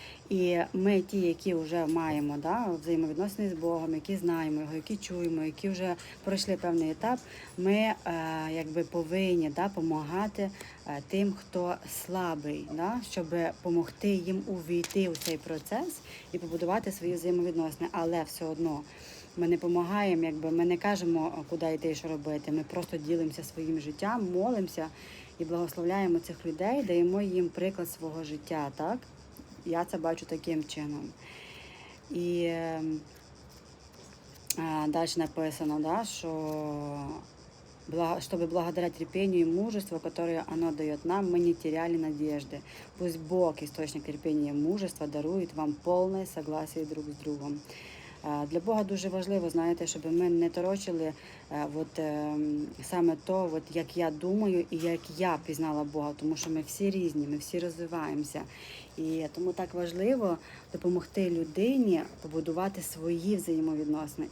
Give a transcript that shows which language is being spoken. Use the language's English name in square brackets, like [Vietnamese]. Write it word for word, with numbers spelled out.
[Ukrainian] І ми ті, які вже маємо, да, взаємовідносини з Богом, які знаємо його, які чуємо, які вже пройшли певний етап, ми е, якби повинні допомагати тим, хто слабий, да, щоб допомогти їм увійти у цей процес і побудувати свої взаємовідносини. Але все одно ми не допомагаємо, якби ми не кажемо, куди йти і що робити. Ми просто ділимося своїм життям, молимося і благословляємо цих людей, даємо їм приклад свого життя, так? Я це бачу таким чином. І е, е, далі написано, да, що [Russian] чтобы благодаря терпению и мужеству, которое оно дает нам, мы не теряли надежды. Пусть Бог, источник терпения и мужества, дарует вам полное согласие друг с другом. [Ukrainian] Е, Для Бога дуже важливо, знаєте, щоб ми не торочили е, от, е, саме то, от, як я думаю і як я пізнала Бога, тому що ми всі різні, ми всі розвиваємося. І тому так важливо допомогти людині побудувати свої взаємовідносини.